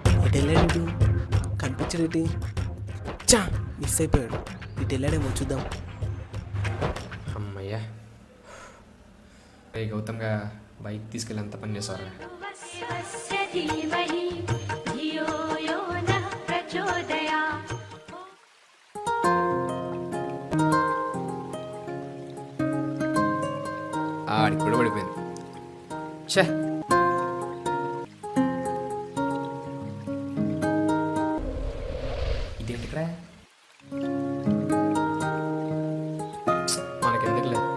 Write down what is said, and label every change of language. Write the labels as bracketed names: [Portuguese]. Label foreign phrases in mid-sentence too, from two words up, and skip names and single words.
[Telugu] ఇటు వెళ్ళాడు, కనిపించడేటి. చా, మిస్ అయిపోయాడు. ఇటు వెళ్ళాడేమో, చూద్దాం. అమ్మయ్యా, రే గౌతమ్గా బైక్ తీసుకెళ్ళి ఎంత పని చేశారు. [Sanskrit] स्वस्य धीमहि धियो यो नः प्रचोदयात्। [Telugu] ఆడికి కూడా పడిపోయింది. ఛే, ఇదేంటి ఇక్కడ మనకెందుకులే.